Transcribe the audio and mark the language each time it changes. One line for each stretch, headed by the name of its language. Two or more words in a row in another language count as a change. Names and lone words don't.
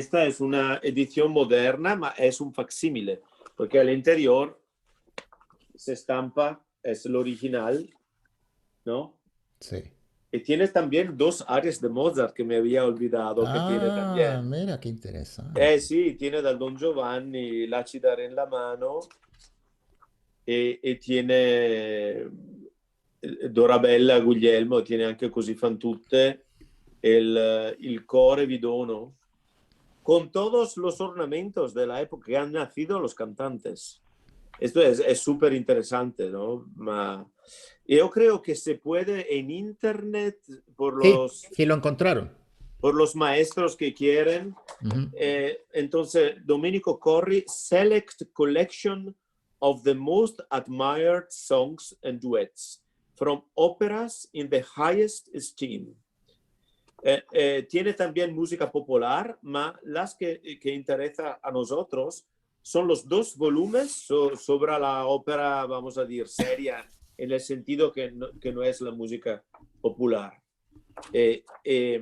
Spanish: Esta es una edición moderna, pero es un facsímile, porque al interior se estampa, es el original, ¿no? sí. Y tienes también dos áreas de Mozart que me había olvidado que tiene Ah, también. mira, qué interesante. Sí, tiene
Italian: dal Don Giovanni,
Spanish: la Cidade en la mano e tiene Dorabella, Guglielmo,
Italian: tiene anche Così fan tutte, il Core vi dono,
Spanish: con todos los ornamentos de la época que han nacido los cantantes. Esto es súper interesante, ¿no? Yo creo que se puede en internet Sí, sí lo encontraron. por los maestros que quieren. Ujú. Entonces, Domenico Corri,
English: Select Collection of the Most Admired Songs and Duets from Operas in the Highest Esteem.
Spanish: Tiene también música popular, pero las que interesa a nosotros son los dos volúmenes sobre la ópera, vamos a decir, seria, en el sentido que no es la música popular. Eh, eh,